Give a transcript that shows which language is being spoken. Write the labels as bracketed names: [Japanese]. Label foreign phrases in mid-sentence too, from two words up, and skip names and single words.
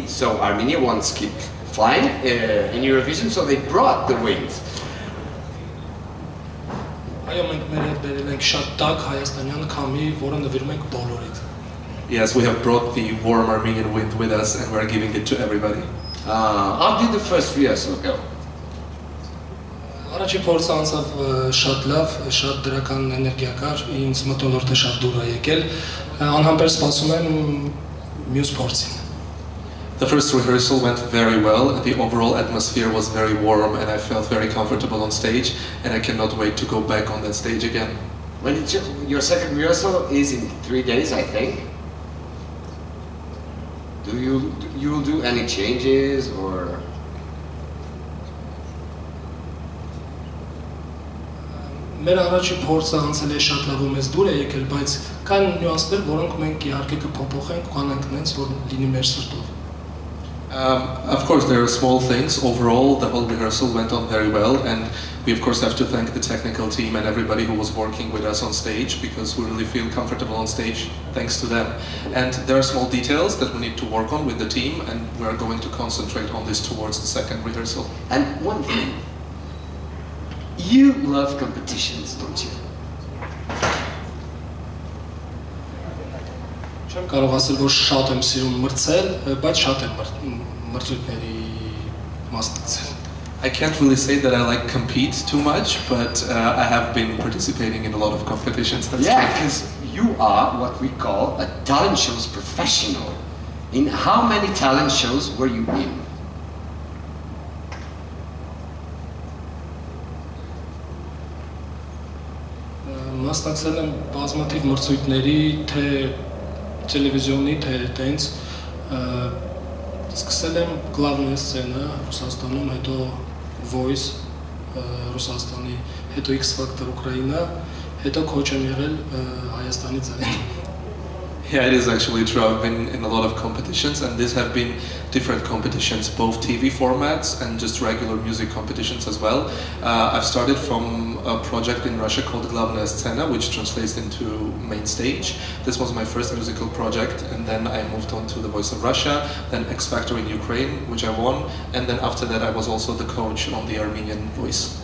[English] So Armenia wants to keep flying in Eurovision, so they brought the wind. Yes, we have brought the warm Armenian wind with us and we're giving it to everybody. How did the first rehearsal go? [Armenian] Առաջի փորձը անցավ շատ լավ, շատ դրական էներգիա կար, ինձ մթնոլորտը շատ դուր է եկել, անհամբեր սպասում եմ մյուս փորձին։ [English] The first rehearsal went very well, and the overall atmosphere was very warm and I felt very comfortable on stage and I cannot wait to go back on that stage again. When your second rehearsal is in 3 days, I think. You will do any changes or? [Armenian] Մեր առաջի փորձը անցել է շատ լավ ու մեզ դուր է եկել, բայց կան նյուանսներ, որոնք մենք իհարկե կփոփոխենք, կանենք նենց, որ լինի մեր սրտով։ [English] Of course, there are small things. Overall, the whole rehearsal went on very well, and we of course have to thank the technical team and everybody who was working with us on stage, because we really feel comfortable on stage thanks to them. And there are small details that we need to work on with the team, and we are going to concentrate on this towards the second rehearsal. And one thing, you love competitions, don't you? [Armenian] Չեմ կարող ասել, որ շատ եմ սիրում մրցել, բայց շատ եմ մրցույթների մասնակցել։ [English] I can't really say that I like compete too much, but I have been participating in a lot of competitions. That's yeah, because you are what we call a talent shows professional. In how many talent shows were you in? [Armenian] Մասնակցել եմ բազմաթիվ մրցույթների, թե տելևիզիոնի, թե տենց, սկսել եմ [Russian] главная сцена [Armenian] Ռուսաստանում, հետո Voice Ռուսաստանի, հետո ESCKAZ Ուկրաինա, հետո քոչ եմ եղել Հայաստանի ձայնին։ [English] Yeah, it is actually true. I've been in a lot of competitions, and these have been different competitions, both TV formats and just regular music competitions as well. I've started from a project in Russia called Glavnaya Scena, which translates into main stage. This was my first musical project, and then I moved on to The Voice of Russia, then X Factor in Ukraine, which I won, and then after that I was also the coach on the Armenian Voice.